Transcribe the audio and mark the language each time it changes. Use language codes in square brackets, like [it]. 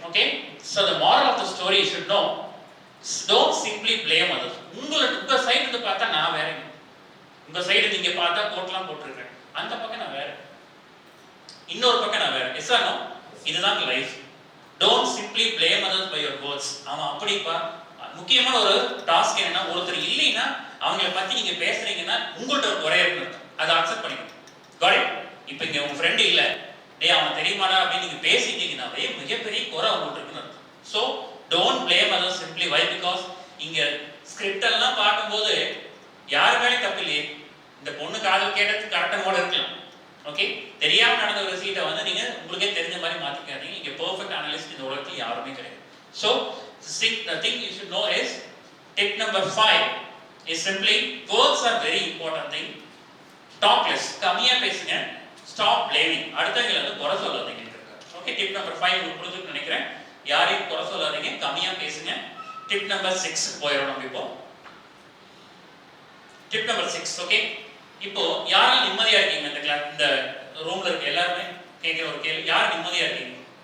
[en] Okay, so the moral of the story you should know, don't simply blame others. [ta] உங்க side இருந்து பார்த்தா நான் வேற, உங்க சைடு நீங்க பார்த்தா கோட்லாம் போட்டிருக்கேன், அந்த பக்கம் நான் வேற, இன்னொரு பக்கம் நான் வேற. [en] Yes or no? [ta] இதுதான் life. [en] Don't simply blame others by your words. [ta] அவன் அப்படிப்பா. முக்கியமான ஒரு டாஸ்க் என்னன்னா, ஒருத்தர் இல்லைன்னா அவங்கள பத்தி நீங்க பேசுறீங்கன்னா உங்கள்கிட்ட ஒரு குறை இருக்கு, அதை அக்செப்ட் பண்ணிக்கணும். Got it? இப்போ இங்க உங்க ஃப்ரெண்ட் இல்ல, டேய் அவன் தெரியுமாடா அப்படின்னு நீங்க பேசிட்டீங்கன்னாவே மிகப்பெரிய குறை அவங்கள்ட்ட இருக்குன்னு அர்த்தம். So [en] Don't blame others simply. why? because [ta] இங்க ஸ்கிரிப்ட் எல்லாம் பார்க்கும்போது யாரு மேலே தப்பு இல்லையே. இந்த பொண்ணு காதல் கேட்டது கரெக்டாக கூட இருக்கலாம். ஓகே, தெரியாம நடந்த ஒரு விஷயத்தை வந்து நீங்க உங்களுக்கே தெரிஞ்ச மாதிரி மாத்திக்காதீங்க. இங்க பெர்ஃபெக்ட் அனலிஸ்ட் இந்த உலகத்தில் யாருமே கிடையாது. [en] So the thing you should know is, tip number 5 is simply, words are very important thing. Talk less, [ta] கம்மியா பேசுங்க. [en] Stop blaming, [ta] அடுத்தவங்களை வந்து குறை சொல்லாதீங்க. ஓகே, டிப் நம்பர் 5 உங்களுக்கு புரிஞ்சுன்னு நினைக்கிறேன். யாரையும் குறை சொல்லாதீங்க, கம்மியா பேசுங்க. டிப் நம்பர் 6 போயிடணும். இப்போ டிப் நம்பர் 6. ஓகே, இப்போ யாரெல்லாம் நிம்மதியா இருக்கீங்க? இந்த ரூம்ல இருக்க எல்லாருமே கேட்கிற ஒரு கேள்வி, யார் நிம்மதியா இருக்கீங்க?